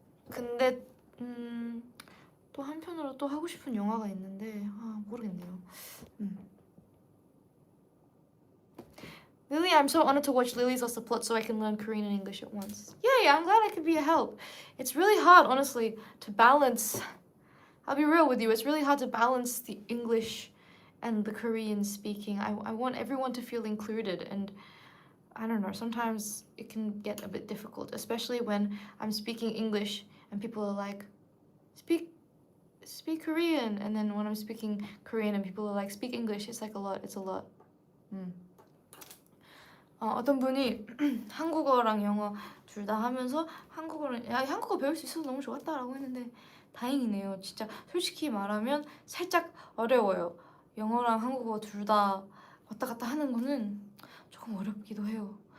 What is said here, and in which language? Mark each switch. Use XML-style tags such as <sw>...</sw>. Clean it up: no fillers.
<ko>근데 또 한편으로 또 하고 싶은 영화가 있는데 모르겠네요.</ko> <en>Lily, I'm so honored to watch Lily's Lost the Plot so I can learn Korean and English at once. Yay, I'm glad I could be a help. It's really hard, honestly, to balance. I'll be real with you, it's really hard to balance the English and the Korean speaking. I want everyone to feel included, and I don't know, sometimes it can get a bit difficult, especially when I'm speaking English and people are like, speak Korean, and then when I'm speaking Korean and people are like, speak English, it's like a lot.</en> <ko>어떤 분이 한국어랑 영어 둘 다 하면서 한국어 배울 수 있어서 너무 좋았다라고 했는데 다행이네요. 진짜 솔직히 말하면 살짝 어려워요. 영어랑 한국어 둘 다 왔다 갔다 하는 거는 조금 어렵기도 해요.</ko>